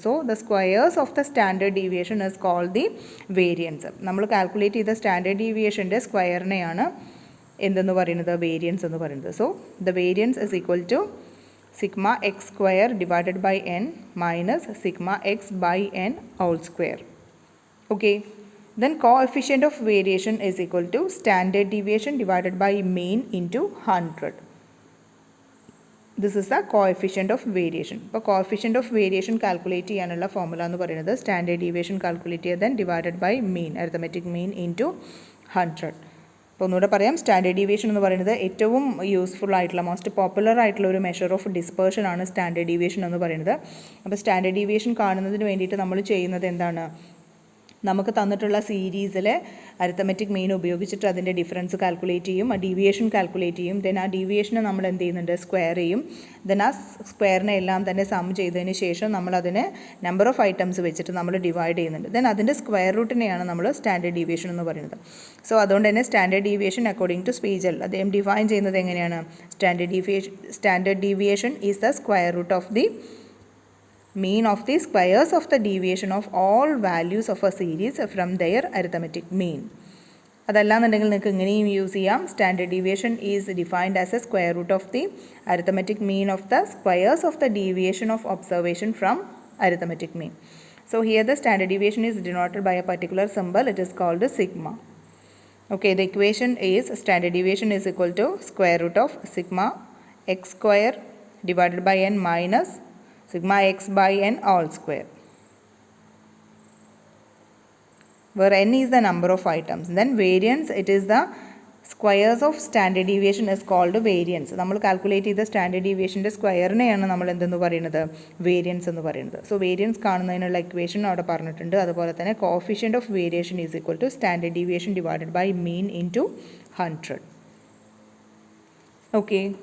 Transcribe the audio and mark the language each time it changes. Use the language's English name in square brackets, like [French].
[English] So the squares of the standard deviation is called the variance. [Malayalam] നമ്മൾ calculate ചെയ്ത standard ഡീവിയേഷൻ്റെ സ്ക്വയറിനെയാണ് എന്തെന്ന് പറയുന്നത്? Variance എന്ന് പറയുന്നത്. [English] So the variance is equal to sigma x square divided by n minus sigma x by n whole square. Okay, then coefficient of variation is equal to standard deviation divided by mean into 100. This is the coefficient of variation. [Malayalam] അപ്പോൾ coefficient of variation calculate ചെയ്യാനുള്ള formula എന്ന് പറയുന്നത് standard deviation calculate ചെയ്യുക then divided by mean, arithmetic mean into 100. അപ്പോൾ ഒന്നുകൂടെ പറയാം, standard deviation എന്ന് പറയുന്നത് ഏറ്റവും യൂസ്ഫുൾ ആയിട്ടുള്ള മോസ്റ്റ് പോപ്പുലർ ആയിട്ടുള്ള ഒരു മെഷർ ഓഫ് ഡിസ്പേർഷൻ ആണ് സ്റ്റാൻഡേർഡ് ഡീവിയേഷൻ എന്ന് പറയുന്നത്. അപ്പോൾ സ്റ്റാൻഡേർഡ് ഡീവിയേഷൻ കാണുന്നതിന് വേണ്ടിയിട്ട് നമ്മൾ ചെയ്യുന്നത് എന്താണ്? നമുക്ക് തന്നിട്ടുള്ള സീരീസിലെ അരിത്തമെറ്റിക് മീൻ ഉപയോഗിച്ചിട്ട് അതിൻ്റെ ഡിഫറൻസ് കാൽക്കുലേറ്റ് ചെയ്യും, ആ ഡീവിയേഷൻ കാൽക്കുലേറ്റ് ചെയ്യും, ദെൻ ആ ഡീവിയേഷനെ നമ്മൾ എന്ത് ചെയ്യുന്നുണ്ട്? സ്ക്വയർ ചെയ്യും. ദെൻ ആ സ്ക്വയറിനെ എല്ലാം തന്നെ സം ചെയ്തതിന് ശേഷം നമ്മൾ അതിനെ നമ്പർ ഓഫ് ഐറ്റംസ് വെച്ചിട്ട് നമ്മൾ ഡിവൈഡ് ചെയ്യുന്നുണ്ട്. ദെൻ അതിൻ്റെ സ്ക്വയർ റൂട്ടിനെയാണ് നമ്മൾ സ്റ്റാൻഡേർഡ് ഡീവിയേഷൻ എന്ന് പറയുന്നത്. സോ അതുകൊണ്ട് തന്നെ സ്റ്റാൻഡേർഡ് ഡീവിയേഷൻ അക്കോർഡിംഗ് ടു സ്പീജൽ അദ്ദേഹം ഡിഫൈൻ ചെയ്യുന്നത് എങ്ങനെയാണ്? [English] Standard deviation is the square root of the mean of the squares of the deviation of all values of a series from their arithmetic mean. [Malayalam] അതല്ലാന്നുണ്ടെങ്കിൽ നിങ്ങൾക്ക് ഇങ്ങനെയും use ചെയ്യാം. [English] Standard deviation is defined as a square root of the arithmetic mean of the squares of the deviation of observation from arithmetic mean. So here the standard deviation is denoted by a particular symbol. It is called sigma. Okay, the equation is standard deviation is equal to square root of sigma x square divided by n minus sigma x by n all square, where n is the number of items. Then variance, it is the squares of standard deviation is called variance. [Malayalam] നമ്മൾ calculate ചെയ്ത standard ഡീവിയേഷൻ്റെ സ്ക്വയറിനെയാണ് നമ്മൾ എന്തെന്ന് പറയുന്നത്? Variance എന്ന് പറയുന്നത്. So variance കാണുന്നതിനുള്ള equation അവിടെ പറഞ്ഞിട്ടുണ്ട്. [English] അതുപോലെ തന്നെ coefficient of variation is equal to standard deviation divided by mean into 100. Okay.